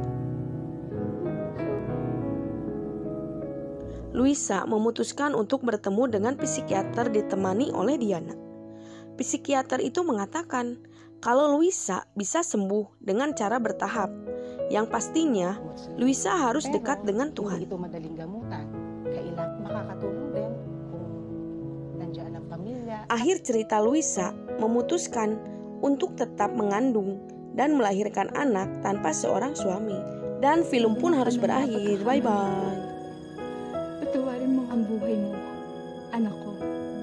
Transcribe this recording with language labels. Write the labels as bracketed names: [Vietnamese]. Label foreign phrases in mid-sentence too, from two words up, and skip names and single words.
[Indonesian] Luisa memutuskan untuk bertemu dengan psikiater ditemani oleh Diana. Psikiater itu mengatakan kalau Luisa bisa sembuh dengan cara bertahap. Yang pastinya, Luisa harus dekat dengan Tuhan. [Filipino] Hindi ito madaling gamutan. Kailangan makakatulong din kung nandiyan ang pamilya. [Indonesian] Akhir cerita Luisa memutuskan untuk tetap mengandung dan melahirkan anak tanpa seorang suami. Dan film pun harus berakhir. Bye-bye. [Filipino] Patawarin mo ang buhay mo, anak ko.